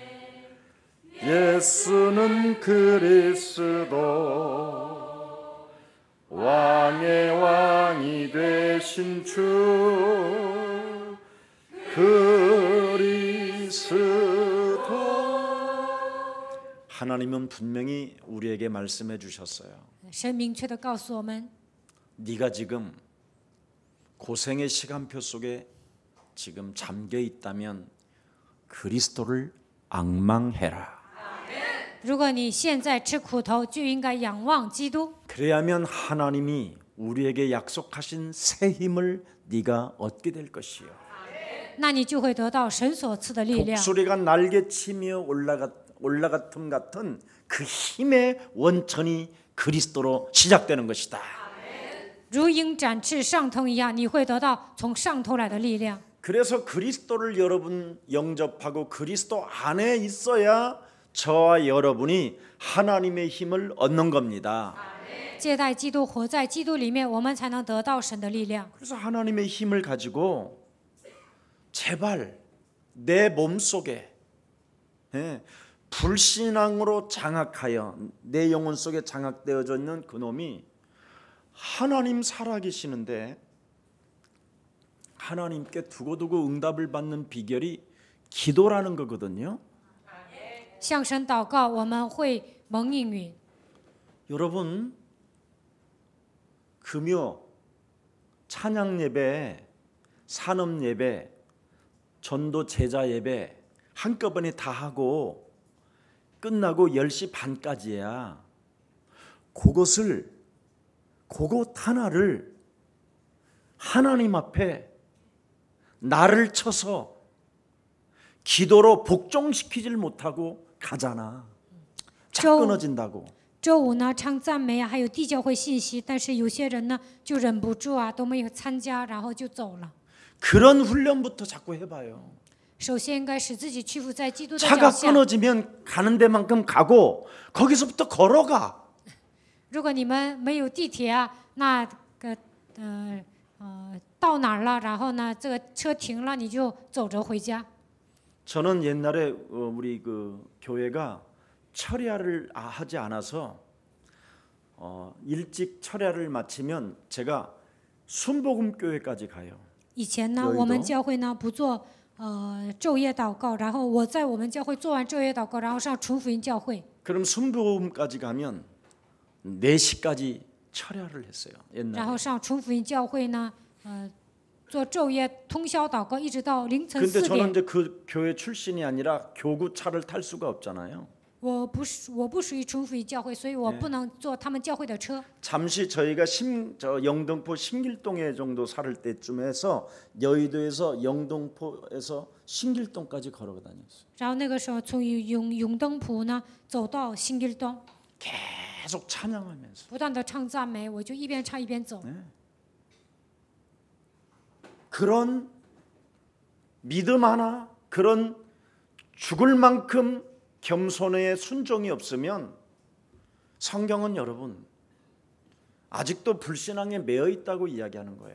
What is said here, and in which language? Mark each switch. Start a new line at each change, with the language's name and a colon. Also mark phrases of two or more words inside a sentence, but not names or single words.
Korean: 예수는 그리스도. 왕의 왕이 되신 주 그리스도. 하나님은 분명히 우리에게 말씀해 주셨어요.
Chinese: 神明确的告诉我们，
Korean: 네가 지금 고생의 시간표 속에 지금 잠겨 있다면 그리스도를 앙망해라.
Chinese: 如果你现在吃苦头，就应该仰望基督。
Korean: 그래야면 하나님이 우리에게 약속하신 새 힘을 네가 얻게 될 것이요.
Chinese: 那你就会得到神所赐的力量。
Korean: 독수리가 날개치며 올라갔음 같은 그 힘의 원천이 그리스도로 시작되는 것이다.
Chinese: 如鹰展翅上腾一样，你会得到从上头来的力量。
Korean: 그래서 그리스도를 여러분 영접하고 그리스도 안에 있어야 저와 여러분이 하나님의 힘을 얻는 겁니다.
Chinese: 接待基督，活在基督里面，我们才能得到神的力量。
Korean: 그래서 하나님의 힘을 가지고 제발 내 몸속에 불신앙으로 장악하여 내 영혼 속에 장악되어져 있는 그놈이 하나님 살아계시는데 하나님께 두고두고 응답을 받는 비결이 기도라는 거거든요.
Chinese: 向神祷告，我们会蒙应允。
Korean: 여러분 금요 찬양 예배, 산업 예배, 전도 제자 예배 한꺼번에 다 하고 끝나고 10시 반까지야. 그것 하나를 하나님 앞에 나를 쳐서 기도로 복종시키질 못하고 가잖아. 자 끊어진다고.
Chinese: 周五呢唱赞美啊，还有地教会信息，但是有些人呢就忍不住啊，都没有参加，然后就走了。
Korean: 그런 훈련부터 자꾸 해봐요.
Chinese: 首先应该使自己屈服在基督的
Korean: 차가
Chinese: 脚下。
Korean: 끊어지면 가는 데만큼 가고 거기서부터 걸어가.
Chinese: 如果你们没有地铁啊，那个到哪儿了，然后呢这个车停了，你就走着回家。
Korean: 저는 옛날에 우리 그 교회가 철야를 하지 않아서 일찍 철야를 마치면 제가 순복음 교회까지 가요.
Chinese: 以前呢，我们教会呢不做昼夜祷告，然后我在我们教会做完昼夜祷告，然后上纯福音教会。
Korean: 그럼 순복음까지 가면 4시까지 철야를 했어요.
Chinese: 然
Korean: 옛날에.
Chinese: 后上纯福音教会呢，做昼夜通宵祷告，一直到凌晨
Korean: 근데
Chinese: 4
Korean: 저는
Chinese: 点。
Korean: 이제 그 교회 출신이 아니라 교구차를 탈 수가 없잖아요.
Chinese: 我不属于纯福音教会，所以我不能坐他们教会的车。
Korean: 잠시 저희가 영등포 신길동에 정도 살 때쯤에서 여의도에서 영등포에서 신길동까지 걸어 다녔어요.
Chinese: 然后那个时候从永登浦呢走到新 길동，
Korean: 계속 찬양하면서
Chinese: 不断的唱赞美，我就一边唱一边走。
Korean: 그런 믿음 하나, 그런 죽을 만큼 겸손의 순종이 없으면 성경은 여러분 아직도 불신앙에 매여 있다고 이야기하는 거예요.